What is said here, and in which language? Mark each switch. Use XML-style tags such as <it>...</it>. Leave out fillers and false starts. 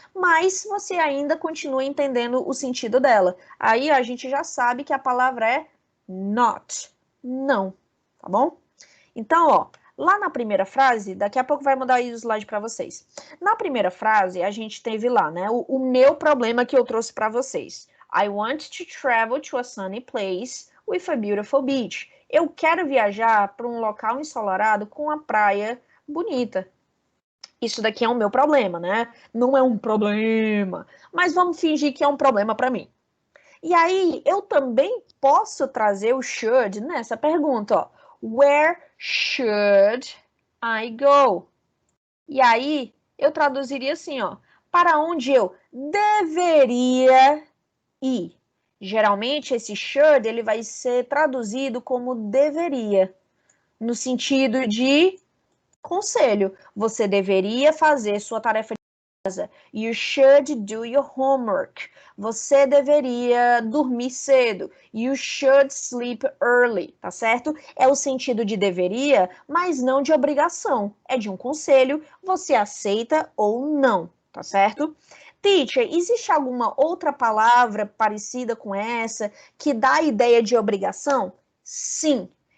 <pt>Mas você ainda continua entendendo o sentido dela. Aí a gente já sabe que a palavra é not, não. Tá bom? Então, ó, lá na primeira frase, daqui a pouco vai mudar aí o slide para vocês. Na primeira frase, a gente teve lá, né, o meu problema que eu trouxe para vocês.</pt> <en>I want to travel to a sunny place with a beautiful beach.</en> <pt>Eu quero viajar para um local ensolarado com a praia bonita. Isso daqui é o meu problema, né? Não é um problema, mas vamos fingir que é um problema para mim. E aí, eu também posso trazer o should nessa pergunta, ó.</pt> <en>Where should I go?</en> <pt>E aí, eu traduziria assim, ó. Para onde eu deveria ir? Geralmente, esse should, ele vai ser traduzido como deveria, no sentido de conselho. Você deveria fazer sua tarefa de casa.</pt> <en>You should do your homework.</en> <pt>Você deveria dormir cedo.</pt> <en>You should sleep early,</en> <pt>tá certo? É o sentido de deveria, mas não de obrigação. É de um conselho, você aceita ou não, tá certo? Teacher, existe alguma outra palavra parecida com essa que dá a ideia de obrigação? Sim.</pt>